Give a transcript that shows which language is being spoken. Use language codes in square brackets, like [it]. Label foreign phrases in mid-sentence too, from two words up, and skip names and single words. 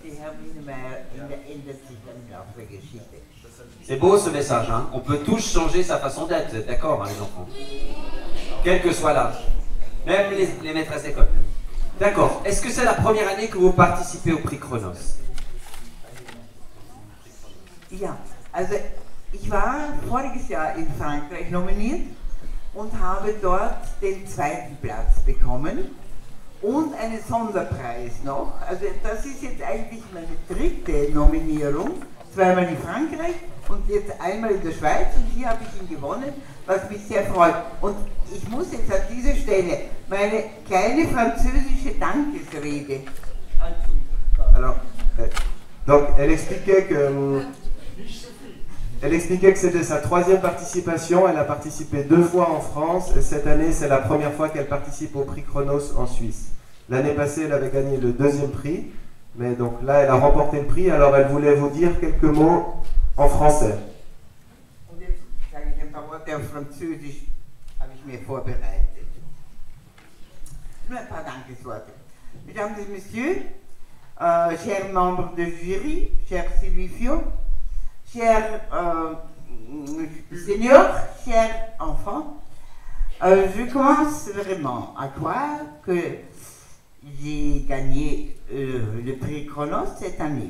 [fr] C'est beau ce message, hein? On peut tous changer sa façon d'être, vous êtes d'accord, hein, les enfants? Quel que soit l'âge. Même les maîtresses d'école. D'accord. Est-ce que c'est la première année que vous participez au prix Chronos? [de] Ja, also ich war voriges Jahr in Frankreich nominiert und habe dort den 2. Platz bekommen und einen Sonderpreis noch. Also das ist jetzt eigentlich meine 3. Nominierung, zweimal in Frankreich und jetzt einmal in der Schweiz, und hier habe ich ihn gewonnen, was mich sehr freut. Und ich muss jetzt an dieser Stelle meine kleine französische Dankesrede anfügen. [fr] Alors, donc elle expliquait que c'était sa 3e participation. Elle a participé 2 fois en France, et cette année c'est la première fois qu'elle participe au prix Chronos en Suisse. L'année passée elle avait gagné le 2e prix, mais donc là elle a remporté le prix, alors elle voulait vous dire quelques mots en français. [de] Und jetzt sage ich ein paar Worte auf Französisch, habe ich mir vorbereitet. Nur ein paar Dankesworte. [fr] Mesdames et messieurs, chers membres de jury, cher Sylvie Fiot, chers seniors, chers enfants, je commence vraiment à croire que j'ai gagné le prix Chronos cette année.